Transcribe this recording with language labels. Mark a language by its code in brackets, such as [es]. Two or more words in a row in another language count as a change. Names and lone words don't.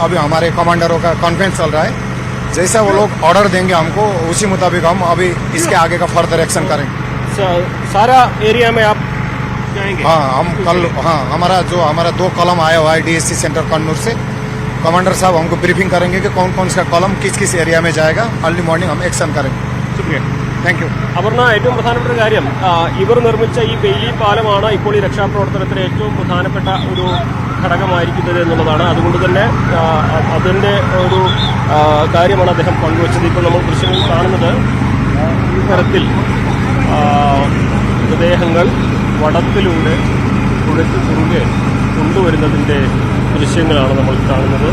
[hi] अभी हमारे कमांडरों का कॉन्फ्रेंस चल रहा है, जैसा वो लोग ऑर्डर देंगे हमको उसी मुताबिक हम अभी इसके आगे का [en] further action [hi] करेंगे। सारा एरिया में आप जाएंगे? हाँ, हम कल हमारा 2 कॉलम आया हुआ है DSC सेंटर कन्नूर से, कमांडर साहब हमको ब्रीफिंग करेंगे कि कौन सा कॉलम किस एरिया में जाएगा। [en] early morning [hi] हम एक्शन करेंगे। शुक्रिया, [en] thank you. [ml] അപർണ, ഏറ്റവും പ്രധാനപ്പെട്ട കാര്യം ഇവർ നിർമ്മിച്ച ഈ ബെയിലി പാലമാണ് ഇപ്പോൾ ഈ രക്ഷാപ്രവർത്തനത്തിന് ഏറ്റവും പ്രധാനപ്പെട്ട ഒരു ഘടകമായിരിക്കുന്നത് എന്നുള്ളതാണ്. അതുകൊണ്ട് തന്നെ അതിൻ്റെ ഒരു കാര്യമാണ് അദ്ദേഹം പങ്കുവച്ചത്. ഇപ്പോൾ നമ്മൾ ദൃശ്യങ്ങൾ കാണുന്നത് ഈ തരത്തിൽ മൃതദേഹങ്ങൾ വടത്തിലൂടെ പുഴയ്ക്ക് കുറുകെ കൊണ്ടുവരുന്നതിൻ്റെ ദൃശ്യങ്ങളാണ് നമ്മൾ കാണുന്നത്.